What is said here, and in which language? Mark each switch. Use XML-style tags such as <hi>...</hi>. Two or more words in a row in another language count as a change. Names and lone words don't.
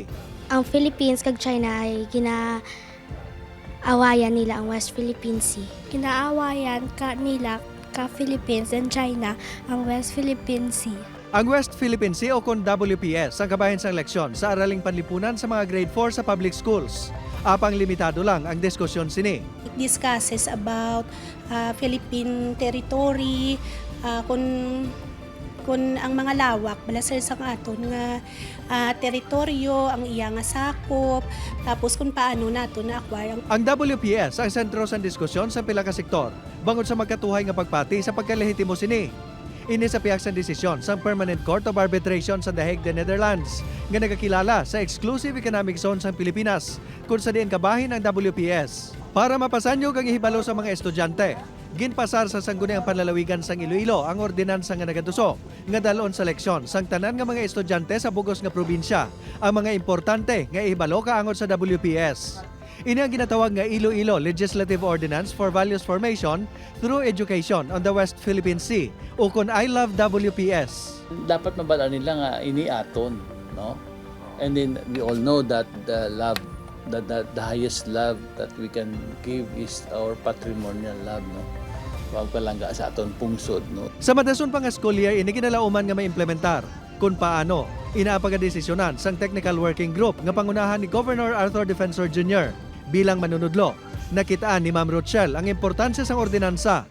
<hil>Ang Philippines kag China ay ginaawayan nila ang West Philippine Sea. Ginaawayan nila ka Philippines and China ang West Philippine Sea. Ang West Philippine Sea o kon WPS ang kabahin sang leksyon sa</hil> <tl>araling panlipunan</tl> <hil>sa mga grade 4 sa</hil> <en>public schools.</en> <hil>Apang limitado lang ang diskusyon sini.</hil> <en>It discusses about Philippine territory,</en> <hil>kung ang mga lawak balasar sang aton nga teritoryo ang iya nga sakop, tapos kung paano nato na-acquire ang WPS ang sentro sa diskusyon sa pila ka sektor bangod sa magkatuhay nga pagpati sa pagkalehitimo sini. Ini sa piyak sa desisyon sa Permanent Court of Arbitration sa The Hague, the Netherlands nga nagakilala sa Exclusive Economic Zone sa Pilipinas kung sa diin kabahin ang WPS. Para mapasanyo kang ihibalo sa mga estudyante, ginpasar sa Sangguniang Panlalawigan sang Iloilo ang ordinansa nga nagaduso nga dalon sa leksyon sang tanan nga mga estudyante sa bugos nga probinsya ang mga importante nga ihibalo kaangot sa WPS. Ini ang ginatawag nga Iloilo Legislative Ordinance for Values Formation through Education on the West Philippine Sea o kon I Love WPS. Dapat mabalaan nila nga ini aton, no?</hil> <en>And then we all know that the highest love that we can give is our patrimonial love,</en> <hil>no? Wag palangga sa aton pungsod, no? Sa madason pang</hil> <en>school year</en> <hil>ini kinalauman nga maimplementar kung paano inapagadesisyonan sang Technical Working Group nga pangunahan ni Governor Arthur Defensor Jr. Bilang manunudlo, nakitaan ni Ma'am Rochelle ang importansya sang ordinansa.</hil>